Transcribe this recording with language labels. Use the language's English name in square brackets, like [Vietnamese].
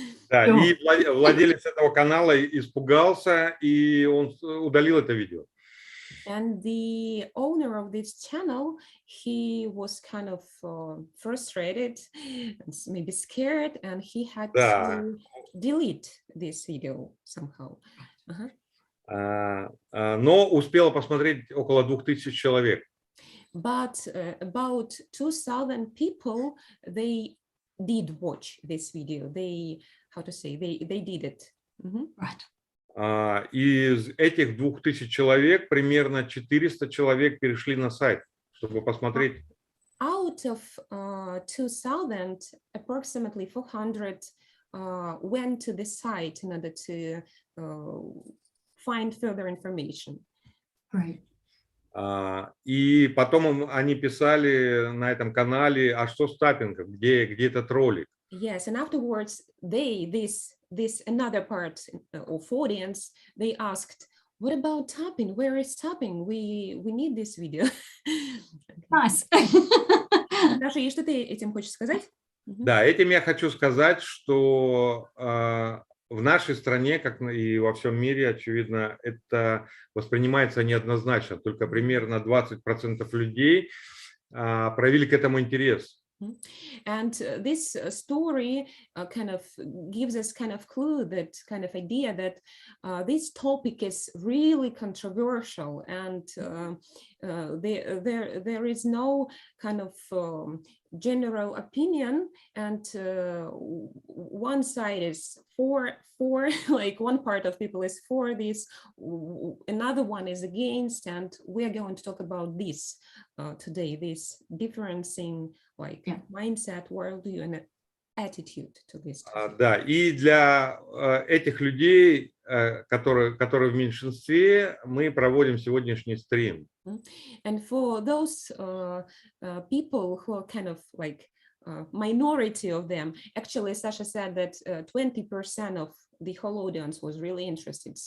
[Russian] Да, и владелец этого канала испугался, и он удалил это видео. [English] And the owner of this channel, he was kind of frustrated, maybe scared, and he had to delete this video somehow. [Russian] Но успело посмотреть около 2000 человек. [English] But about 2000 people, they did watch this video. They, how to say, they did it. Right. [Russian] Из этих 2000 человек примерно 400 человек перешли на сайт, чтобы посмотреть. [English] Out of 2000, approximately 400 went to the site in order to find further information. Great. [Russian] И потом они писали на этом канале, а что с таппингом, где этот ролик? [English] Yes, and afterwards, this another part of audience, they asked, what about tapping? Where is tapping? We need this video. Nice. [Russian] Даша, и что ты этим хочешь сказать? Да, этим я хочу сказать, что в нашей стране, как и во всем мире, очевидно, это воспринимается неоднозначно. Только примерно 20% людей проявили к этому интерес. [English] And this story kind of gives us kind of clue, that kind of idea that this topic is really controversial, and there is no kind of general opinion, and one side is for like one part of people is for this, another one is against, and we are going to talk about this today, this difference in like mindset, worldview, and attitude to this. [Russian] Да, и для этих людей, которые в меньшинстве, мы проводим сегодняшний стрим. [English] And for those people who are kind of like minority of them, actually Sasha said that 20% of the whole audience was really interested.